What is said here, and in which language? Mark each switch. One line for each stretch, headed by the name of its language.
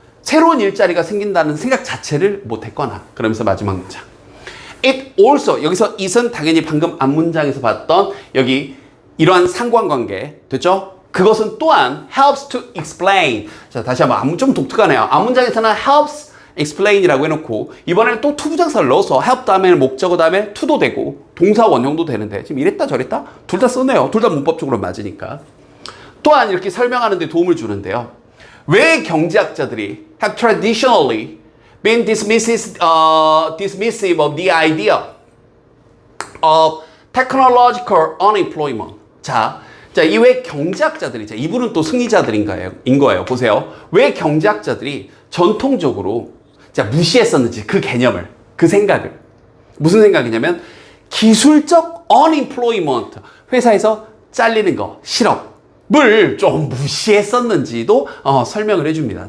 Korean: 새로운 일자리가 생긴다는 생각 자체를 못했거나 그러면서 마지막 문장
English: it also
Korean: 여기서 it은 당연히 방금 앞문장에서 봤던 여기 이러한 상관관계 됐죠? 그것은 또한
English: helps to explain.
Korean: 자, 다시 한번 좀 독특하네요. 앞문장에서는
English: helps explain
Korean: 이라고 해놓고 이번에는 또 to 부정사를 넣어서 help 다음에는 목적어 다음에 to도 되고 동사 원형도 되는데 지금 이랬다 저랬다? 둘 다 쓰네요. 둘 다 문법적으로 맞으니까. 또한 이렇게 설명하는 데 도움을 주는데요. 왜 경제학자들이
English: have traditionally been dismissive of the idea of technological unemployment.
Korean: 자, 이 왜 경제학자들이, 이분은 또 승리자들인 거예요. 보세요. 왜 경제학자들이 전통적으로 무시했었는지 그 개념을, 그 생각을. 무슨 생각이냐면 기술적 unemployment, 회사에서 잘리는 거, 실업을 좀 무시했었는지도 설명을 해줍니다.